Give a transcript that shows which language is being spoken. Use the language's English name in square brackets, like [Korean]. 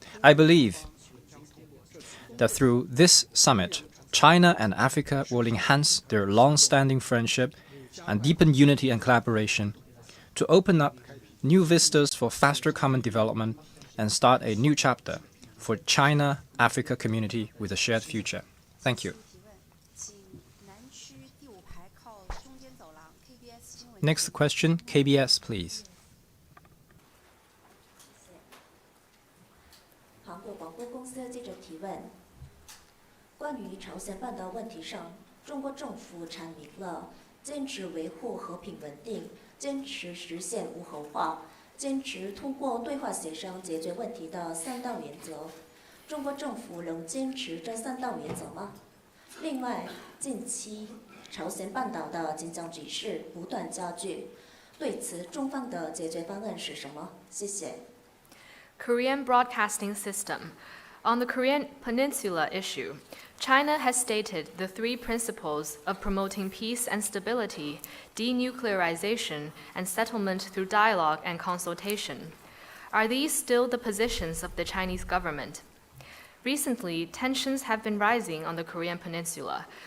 [English] I believe that through this summit, China and Africa will enhance their long-standing friendship and deepen unity and collaboration to open up new vistas for faster common development and start a new chapter for China-Africa community with a shared future. Thank you. Next question, KBS, please. [Chinese] 韩国广播公司记者提问：关于朝鲜半岛问题上，中国政府阐明了坚持维护和平稳定、坚持实现无核化、坚持通过对话协商解决问题的3大原则。中国政府仍坚持这3大原则吗？另外，近期朝鲜半岛的紧张局势不断加剧，对此中方的解决方案是什么？谢谢。 [English] Korean Broadcasting System. On the Korean Peninsula issue, China has stated the 3 principles of promoting peace and stability, denuclearization, and settlement through dialogue and consultation. Are these still the positions of the Chinese government? Recently, tensions have been rising on the Korean Peninsula.